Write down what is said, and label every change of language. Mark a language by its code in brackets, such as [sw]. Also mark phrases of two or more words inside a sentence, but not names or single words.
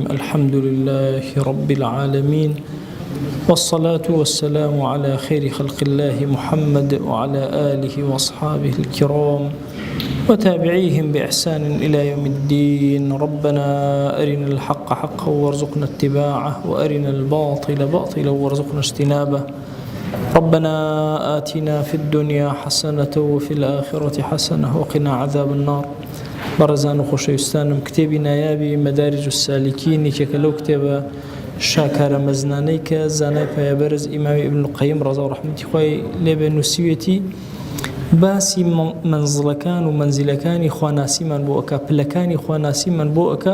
[ar] الحمد لله رب العالمين، والصلاة والسلام على خير خلق الله محمد وعلى آله وأصحابه الكرام وتابعيهم بإحسان إلى يوم الدين. ربنا أرنا الحق حقا وارزقنا اتباعه، وأرنا الباطل باطلا وارزقنا اجتنابه. ربنا آتنا في الدنيا حسنة وفي الآخرة حسنة وقنا عذاب النار. [ckb] برزان خوشویستانم کتێبی نایابی مەدارج السالکین کە لەو کتێبە شاکارە مەزنانەی کە زانای پایەبەرز ئیمامی ئیبن القەیم ڕەزا و ڕەحمەتی خوای لێبێ نووسیوێتی باسی منزڵەکان و مەنزیلەکانی خواناسیمان بۆ ئەکا، پلەکانی خواناسیمان بۆ ئەکا.